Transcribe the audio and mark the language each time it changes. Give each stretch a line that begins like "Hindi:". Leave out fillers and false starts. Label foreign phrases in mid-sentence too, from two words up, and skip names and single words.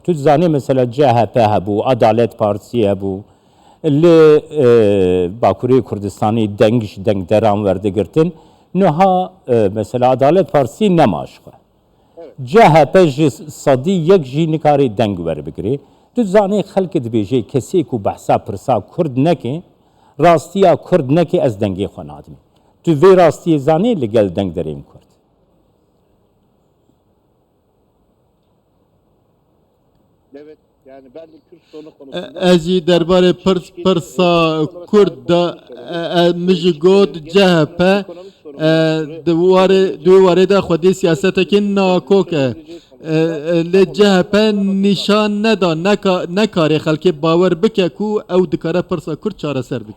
Kurdish: tu dizanî mesela CHP hebû Adalet Partî hebû li Bakurê Kurdistanê deng ji dengderan werdigirtin niha mesela Adalet Partî nemaş xwe CHP ji sadî yek jî nikarê deng werbigirê tu zanê xelkê dibêje kesê ku behsa pirsa Kurd neke rastiya Kurd neke ez dengê xwe nadimê tu vê rastiyê zanê li gel dengderên Kurd
Turkish: evet yani ben de Kürt sorunu konusunda
Kurdish: ez jî derbarê pirsa Kurd de min jî got CHP di warê de xwedî siyasetekî nakok e lê CHP nîşan neda nekarê xelkê bawer bike ku ew dikare pirsa Kurd çareser bike